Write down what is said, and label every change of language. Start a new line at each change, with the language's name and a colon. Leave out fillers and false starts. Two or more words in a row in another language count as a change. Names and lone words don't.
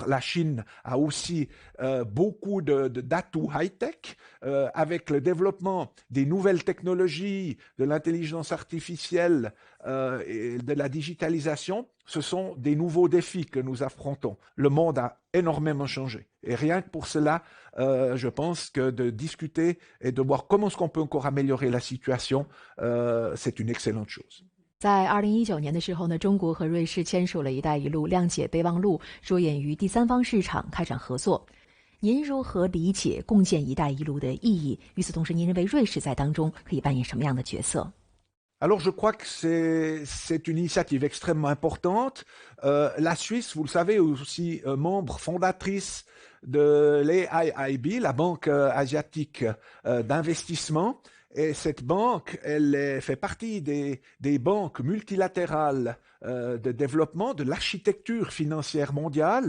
French: La Chine a aussi beaucoup d'atouts high-tech avec le développement des nouvelles technologies, de l'intelligence artificielle et de la digitalisation. Ce sont des nouveaux défis que nous affrontons. Le monde a énormément changé. Et rien que pour cela, je pense que de discuter et de voir comment est-ce qu'on peut encore améliorer la situation, c'est une excellente chose.
Chinese: 在2019年的时候呢，中国和瑞士签署了“一带一路”谅解备忘录，着眼于第三方市场开展合作。您如何理解共建“一带一路”的意义？与此同时，您认为瑞士在当中可以扮演什么样的角色？
French: Alors je crois que c'est une initiative extrêmement importante. La Suisse, vous le savez, est aussi membre fondatrice de l'AIIB, la Banque asiatique d'investissement. Et cette banque, elle fait partie des banques multilatérales de développement, de l'architecture financière mondiale.